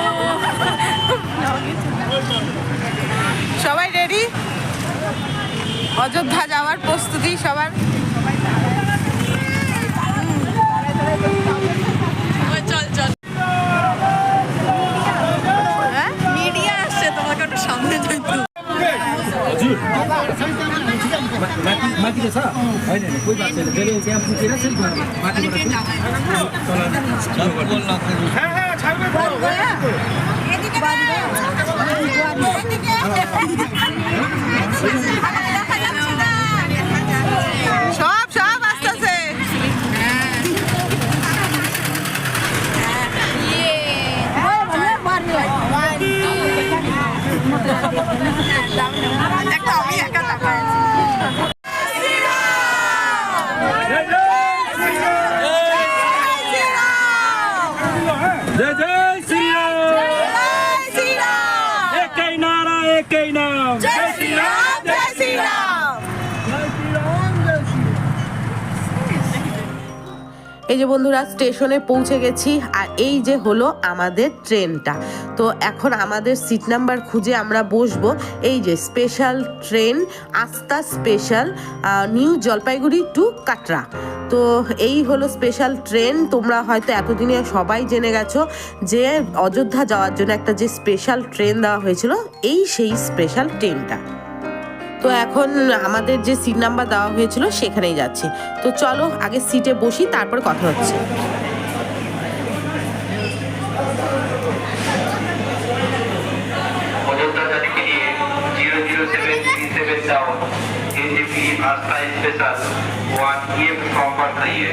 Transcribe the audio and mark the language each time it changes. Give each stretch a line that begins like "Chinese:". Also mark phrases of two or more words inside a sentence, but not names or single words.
Bangla: সবাই রেডি? অযোধ্যা যাওয়ার প্রস্তুতি সবার। চল চল। মিডিয়া আসছে, তোমাকে ওটা সামনে যাইতো।
Nepali: माथि छ होइन कोही बात छैन जहिले त्यहाँ पुगेर चाहिँ माथिबाट
Bangla: সব সব আসতেছে। একটা আমি একা তাকাই আছি।
Nepali: जय जय श्री राम एकै नारा एकै नाम
Hindi: जय श्री राम, जय श्री राम।
Bangla: এই যে বন্ধুরা, স্টেশনে পৌঁছে গেছি। আর এই যে হলো আমাদের ট্রেনটা। তো এখন আমাদের সিট নাম্বার খুঁজে আমরা বসবো। এই যে স্পেশাল ট্রেন, আস্থা স্পেশাল, নিউ জলপাইগুড়ি টু কাটরা। তো এই হলো স্পেশাল ট্রেন। তোমরা হয়তো এতদিনে সবাই জেনে গেছো যে অযোধ্যা যাওয়ার জন্য একটা যে স্পেশাল ট্রেন দেওয়া হয়েছিল, এই সেই স্পেশাল ট্রেনটা। তো এখন আমাদের যে সিট নাম্বার দেওয়া হয়েছিল সেখানেই যাচ্ছি। তো চলো আগে সিটে বসি, তারপর কথা হচ্ছে।
Hindi: अयोध्या जाने के लिए 00737 डाउन एनजीपी आस्था स्पेशल 1 ये प्लेटफॉर्म पर रही है।